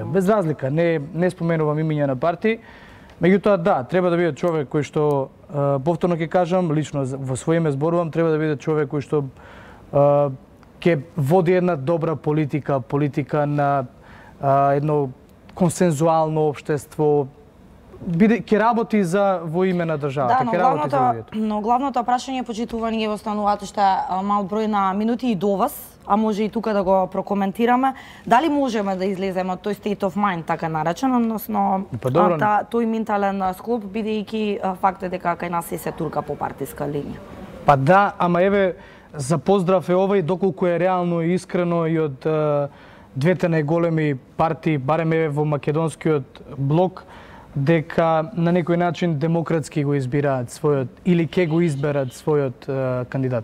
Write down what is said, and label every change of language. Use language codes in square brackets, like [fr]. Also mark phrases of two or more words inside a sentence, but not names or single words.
[mk] Без разлика, не споменувам имиња на партии, меѓутоа да, треба да биде човек кој што повторно ќе кажам, лично во своје име зборувам, треба да биде човек кој што ќе води една добра политика на едно консензуално општество, ќе работи во име на државата, ќе работи за луѓето. Но главното прашање, почитувани, е остануваат уште мал број на минути и до вас, а може и тука да го прокоментираме. Дали можеме да излеземе од тој [en] state of mind, [mk] така наречен, односно тој ментален склоп, бидејќи факт е дека кај нас се турка по партиска линија? Па да, ама еве, за поздрав е овој, доколку е реално и искрено и од двете најголеми партии, барем еве во македонскиот блок, дека на некој начин демократски го избираат својот, или ќе го изберат својот кандидат.